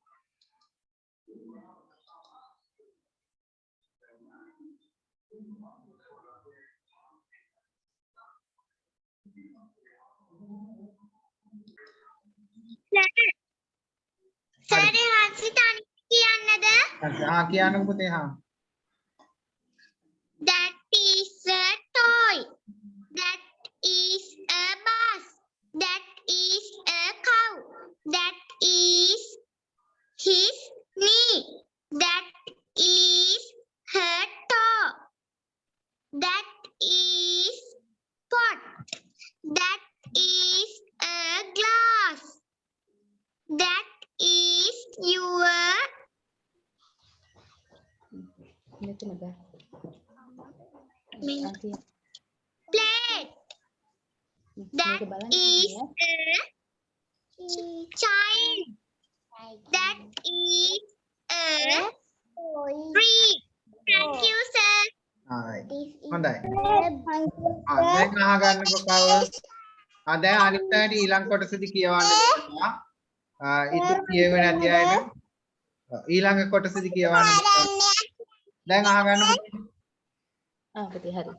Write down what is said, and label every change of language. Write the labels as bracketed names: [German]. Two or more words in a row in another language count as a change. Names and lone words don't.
[Sinhala] සරේ හසිතානි කියන්නද? කියන්නකෝ පුතේ [English] That is a toy. That is a bus. That is a cow. That is his knee. That is her toe. That is pot. is your [Sinhala] මෙතන ගන්න. [English] Me. [Sinhala] අන්තිම [English] plate? That [Sinhala] මේක බලන්න [English] is [Sinhala] ඕනේ. [English] a child. That is a tree. Thank you, sir. right. This is [Sinhala] හොඳයි. [English] a [Sinhala] දැන් අහගන්නකො කවුරු? දැන් අනිත් අයට ඊළඟ කොටසදී කියවන්න දෙනවා. ඉතින් කියවෙන්නේ නැති අයට ඊළඟ කොටසදී කියවන්න දෙනවා. දැන් අහගන්නකො. පුතේ හරි.